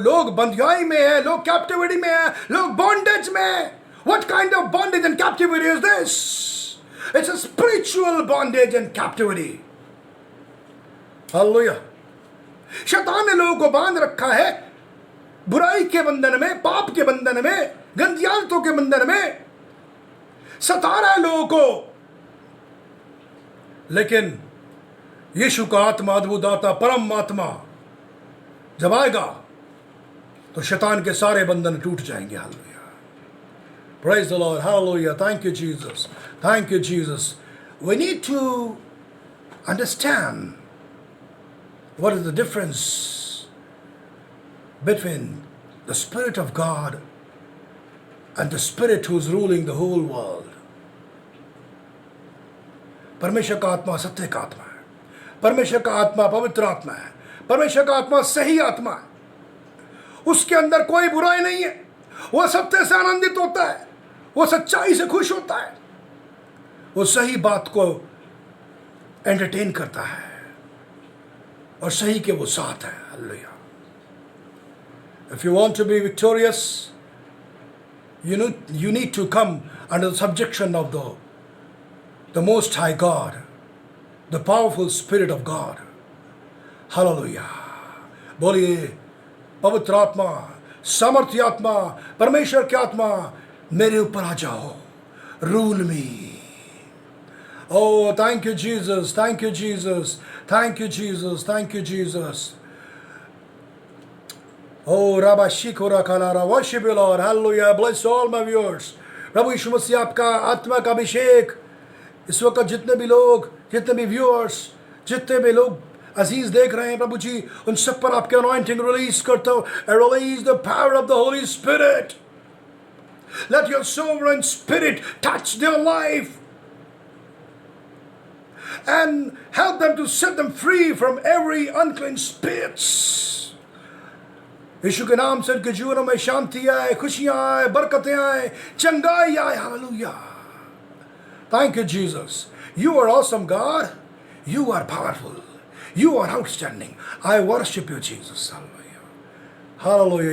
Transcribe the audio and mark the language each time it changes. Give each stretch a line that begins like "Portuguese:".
Hindi: लोग बंदियाई में है, लोग कैप्टिविटी में है, लोग बॉन्डेज में है।
English: What kind of bondage and captivity is this? It's a spiritual bondage and captivity. Hallelujah.
Hindi: शैतान ने लोगों को बांध रखा है बुराई के बंधन में, पाप के बंधन में, गंदी आदतों के बंधन में, सता रहा है लोगों को। लेकिन यीशु का आत्मा, अद्भुत आत्मा, परम आत्मा जब आएगा तो शैतान के सारे बंधन टूट जाएंगे।
English: Hallelujah. Praise the Lord. Hallelujah. Thank you, Jesus. Thank you, Jesus. We need to understand what is the difference between the Spirit of God and the Spirit who is ruling the whole world.
Hindi: परमेश्वर का आत्मा सत्य का आत्मा है, परमेश्वर का आत्मा पवित्र आत्मा है, परमेश्वर का आत्मा सही आत्मा है। उसके अंदर कोई बुराई नहीं है, वह सत्य से आनंदित होता है, वो सच्चाई से खुश होता है, वो सही बात को एंटरटेन करता है और सही के वो साथ है। Hallelujah.
English: If you want to be victorious, you need to come under the subjection of the Most High God, the powerful Spirit of God. Hallelujah.
Hindi: बोलिए, पवित्र आत्मा, सामर्थ्य आत्मा, परमेश्वर की आत्मा मेरे ऊपर आ जाओ,
English: Rule me. Oh, thank you, Jesus. Thank you, Jesus. Thank you, Jesus. Thank you, Jesus. Oh, Rabba Shikora Kalara. Worship you, Lord. Hallelujah. Bless all my viewers.
Hindi: प्रभु यीशु मसीह आपका आत्मा का अभिषेक इस वक्त जितने भी व्यूअर्स, जितने भी लोग अजीज देख रहे हैं प्रभु जी, उन सब पर आपके अनॉइंटिंग रिलीज करते हो.
English: Release the power of the holy spirit. Let your sovereign spirit touch their life and help them to set them free from every unclean spirits.
Hindi: यीशु के नाम से उनके जीवनों में शांति आए, खुशियां आए, बरकतें आए, चंगाई आए.
English: Hallelujah. Thank you, Jesus. You are awesome, God. You are powerful. You are outstanding. I worship you, Jesus. Hallelujah. Hallelujah.